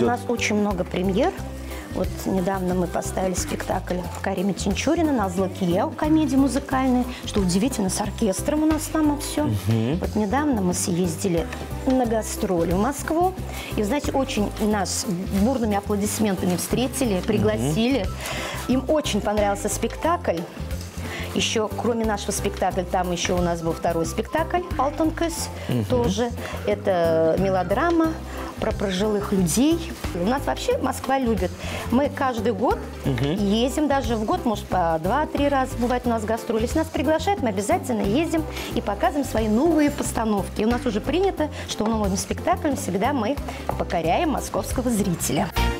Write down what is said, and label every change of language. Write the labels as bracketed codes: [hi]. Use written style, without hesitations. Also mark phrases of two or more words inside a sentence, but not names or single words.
[ru] У нас очень много премьер. Вот недавно мы поставили спектакль Карима Тинчурина на Злакия, комедии музыкальной, что удивительно, с оркестром у нас там все. Вот недавно мы съездили на гастроли в Москву. И, знаете, очень нас бурными аплодисментами встретили, пригласили. Им очень понравился спектакль. Еще, кроме нашего спектакля, там еще у нас был второй спектакль «Алтын кыз». Тоже это мелодрама про пожилых людей. У нас вообще Москва любит. Мы каждый год ездим, даже в год, может, по 2-3 раза бывает у нас гастроли. Если нас приглашают, мы обязательно ездим и показываем свои новые постановки. И у нас уже принято, что новым спектаклем всегда мы покоряем московского зрителя.